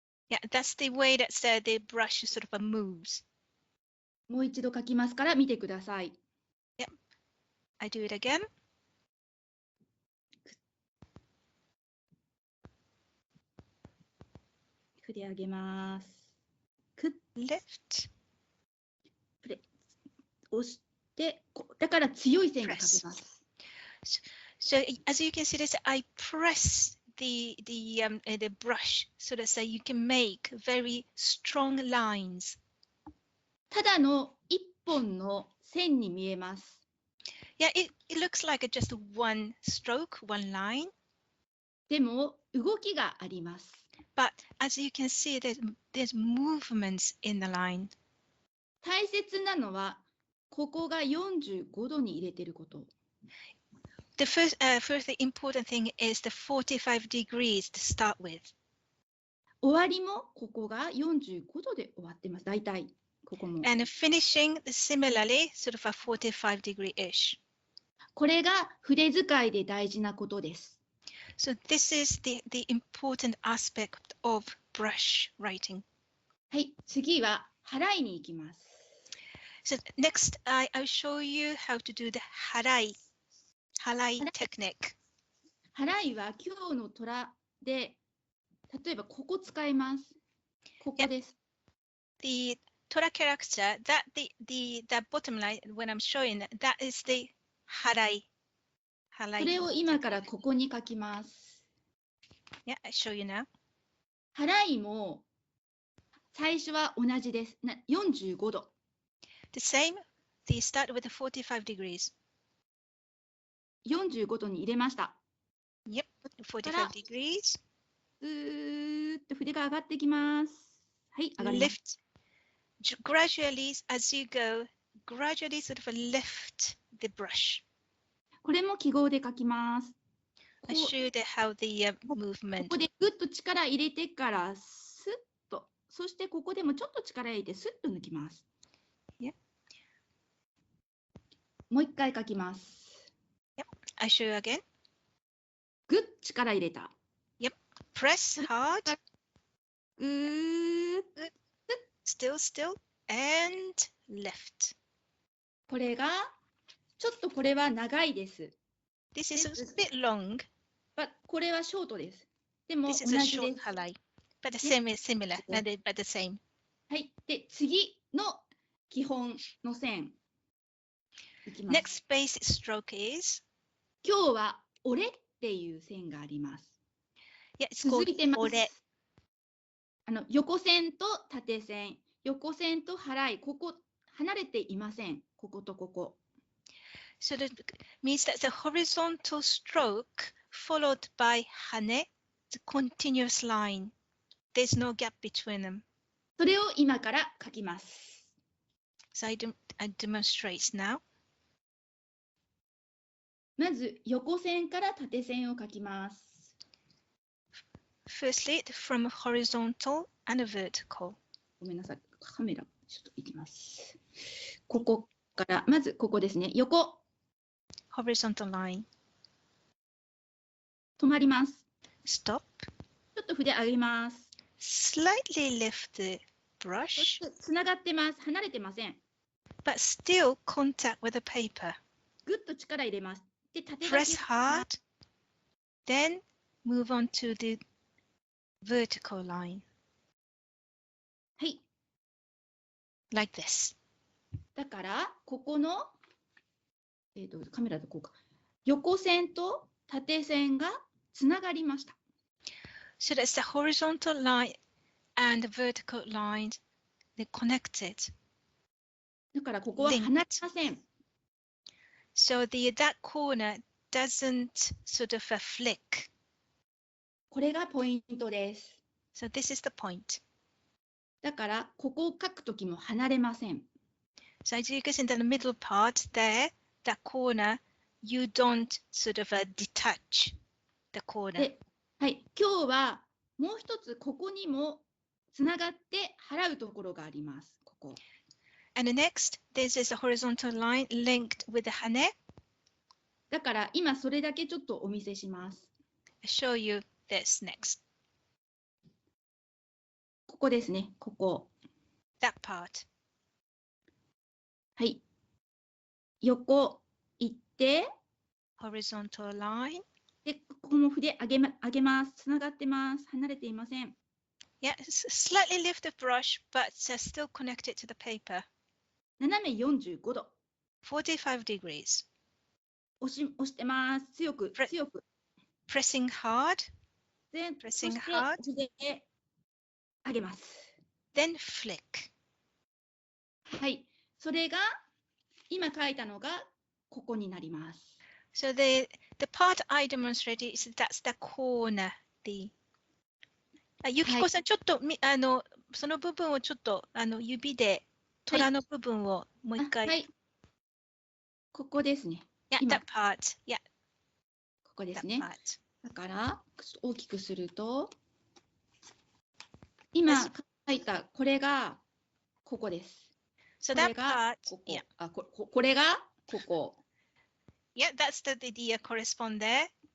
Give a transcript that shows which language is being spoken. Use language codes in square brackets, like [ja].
[en] Yeah, that's the way that the brush sort of moves. [ja] もう一度書きますから見てください。 [en] Yeah, I do it again. [ja] 筆上げます。 [en] Lift. [ja] 押して、だから強い線が書けます。 [en] So as you can see this, I press the brush so that you can make very strong lines. [ja] ただの一本の線に見えます。 [en] Yeah, it looks like just one stroke, one line. [ja] でも動きがあります。 [en] But as you can see, there's movements in the line. [ja] 大切なのはここが45度に入れていること。 [en] The first important thing is the 45 degrees to start with. [ja] 終わりもここが45度で終わってます。大体ここも。 [en] And finishing similarly, sort of a 45 degree-ish. [ja] これが筆使いで大事なことです。 [en] So this is the important aspect of brush writing. [ja] はい、次は払いに行きます。 [en] So next, I'll show you how to do the Hadai. Hadai technique. [ja] 払いは今日の虎で、例えばここ使います。ここです。 [en] The Tora character, that bottom line when I'm showing that is the Hadai. [ja] それを今からここに書きます。 [en] Yeah, I show you now. [ja] 払いも最初は同じです。 45度。 [en] The same. They start with the 45 degrees. [ja] 45度に入れました。 [en] Yep, 45 degrees. [ja] ずーっと筆が上がってきます。はい、上がります。 [en] Gradually, as you go, gradually sort of lift the brush. [ja] これも記号で書きます。 [en] I showed how the movement. [ja] ここでぐっと力入れてからスッと、そしてここでもちょっと力入れてスッと抜きます。 [en] Yeah. [ja] もう一回書きます。 [en] Yep. I show you again. [ja] ぐっ力入れた。 [en] Yep. Press hard. [ja] ぐーっ。 [en] Still, and lift. [ja] これが、ちょっとこれは長いです。 [en] This is a bit long. But [ja] これはショートです。でも同 [en] This [ja] じ [en] is [ja] で [en] a [ja] す。 [en] short highlight. But the same is similar. But the same. [ja] はい。で、次の基本の線。いきます。 [en] Next basic stroke is. [ja] 今日は俺っていう線があります。 [en] Yeah, it's [ja] 続 [en] called [ja] いてます。俺。横線と縦線、横線と払い、ここ離れていません。こことここ。 [en] So that means that's a horizontal stroke followed by hane, the continuous line. There's no gap between them. [ja] それを今から書きます。 [en] So I demonstrate now. [ja] まず横線から縦線を書きます。 [en] Firstly, from horizontal and vertical. [ja] ごめんなさい、カメラちょっといきます。ここからまずここですね。横。 [en] Horizontal line. [ja] 止まります。 [en] Stop. [ja] ちょっと筆上げます。 [en] Slightly lift the brush. [ja] つながってます。離れてません。 [en] But still contact with the paper. [ja] ぐっと力入れます。で、縦書き。 [en] Press hard. Then move on to the vertical line. [ja] はい。 [en] Like this. [ja] だからここのカメラでこうか。横線と縦線がつながりました。 [en] So that's the horizontal line and the vertical line. They're connected. [ja] だからここは離れません。 [en] So that corner doesn't sort of flick. [ja] これがポイントです。 [en] So this is the point. [ja] だからここを書くときも離れません。 [en] So as you get in the middle part there, that corner, you don't sort of detach the corner. [ja] はい、今日はもう一つここにもつながって払うところがあります。ここ。 [en] And next, this is a horizontal line linked with the hane. [ja] だから今それだけちょっとお見せします。 [en] I'll show you this next. [ja] ここですね、ここ。 [en] That part. [ja] はい。横行って。 [en] Horizontal line. [ja] で、ここも筆上げます。つながってます。離れていません。 [en] Yeah, slightly lift the brush, but still connected to the paper. [ja] 斜め45度。 [en] 45 degrees. [ja] 押してます。強く。 [en] Pressing hard. [ja] で、 [en] Pressing [ja] そして [en] hard. [ja] 筆上げます。 [en] Then flick. [ja] はい。それが今書いたのがここになります。 [en] So the part I demonstrated is that's the corner. [ja] Yukiko さん、ちょっとその部分をちょっと指で虎の部分をもう一回。はい。ここですね。 [en] Yeah, that part. Yeah. [ja] ここですね。だから大きくすると今書いたこれがここです。 [en] So that part. Yeah. [ja] これがここ。 [en] Yeah, that's the correspond there.